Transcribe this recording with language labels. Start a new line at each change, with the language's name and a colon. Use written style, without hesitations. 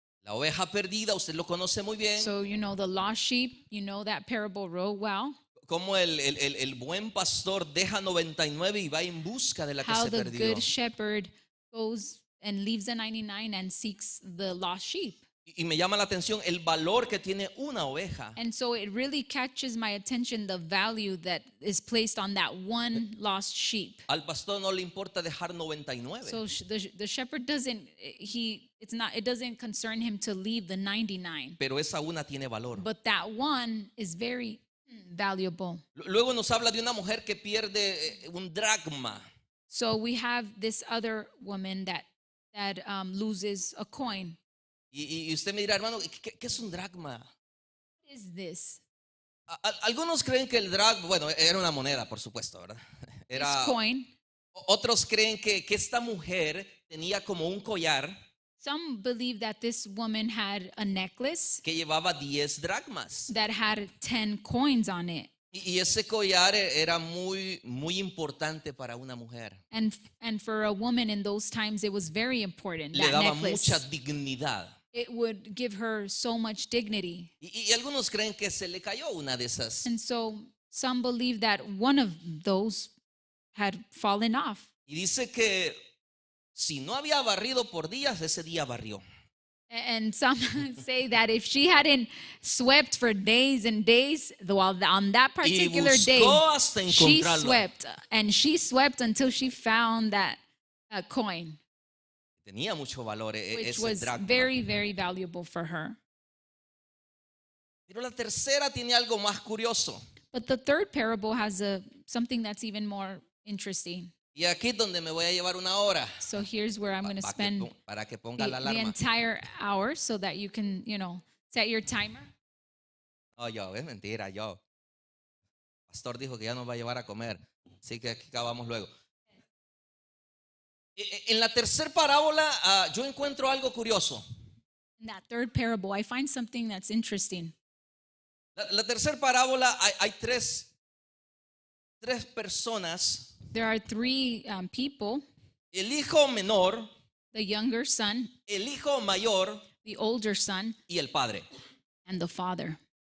Spanish: La oveja perdida, usted lo conoce muy bien.
English: So the lost sheep, that parable real well.
Spanish: Como el buen pastor deja 99 y va en busca de la que
English: How
Spanish: se
English: the
Spanish: perdió.
English: good shepherd goes and leaves the 99 and seeks the lost sheep.
Spanish: Y me llama la atención el valor que tiene una oveja.
English: And so it really catches my attention, the value that is placed on that one lost sheep.
Spanish: Al pastor no le importa dejar 99.
English: So the shepherd it doesn't concern him to leave the 99.
Spanish: Pero esa una tiene valor.
English: But that one is very valuable.
Spanish: Luego nos habla de una mujer que pierde un dracma.
English: So we have this other woman that loses a coin.
Spanish: Y usted me dirá, hermano, ¿qué es un dracma?
English: What is this?
Spanish: Algunos creen que el dracma, bueno, era una moneda, por supuesto, ¿verdad?
English: This coin.
Spanish: Otros creen que esta mujer tenía como un collar
English: Some believe that this woman had a necklace
Spanish: que llevaba 10 dracmas.
English: that had 10 coins on it.
Spanish: Y ese collar era muy, muy importante para una mujer.
English: And for a woman in those times, it was very important,
Spanish: Le
English: that
Spanish: daba
English: necklace.
Spanish: mucha dignidad.
English: It would give her so much dignity.
Spanish: Y algunos creen que se le cayó una de esas.
English: And so some believe that one of those had fallen off.
Spanish: Y dice que si no había barrido por días, ese día barrió.
English: And some say that if she hadn't swept for days and days, on that particular day,
Spanish: buscó hasta
English: she
Spanish: encontrarlo.
English: swept. And she swept until she found that coin,
Spanish: Tenía mucho valor
English: which
Spanish: ese
English: was
Spanish: dracma.
English: very, very valuable for her.
Spanish: Pero la tercera tiene algo más curioso.
English: But the third parable has something that's even more interesting.
Spanish: Y aquí es donde me voy a llevar una hora.
English: So here's where I'm going to spend
Spanish: Para que ponga la
English: the
Spanish: alarma.
English: entire hour so that you can, set your timer.
Spanish: Oh, yo, es mentira, yo. Pastor dijo que ya nos va a llevar a comer. Así que aquí acabamos luego. En la tercera parábola yo encuentro algo curioso.
English: In that third parable, I find something that's interesting.
Spanish: La tercera parábola hay tres personas.
English: There are three people,
Spanish: El hijo menor,
English: the younger son,
Spanish: el hijo mayor
English: the older son,
Spanish: y el padre.
English: and the father.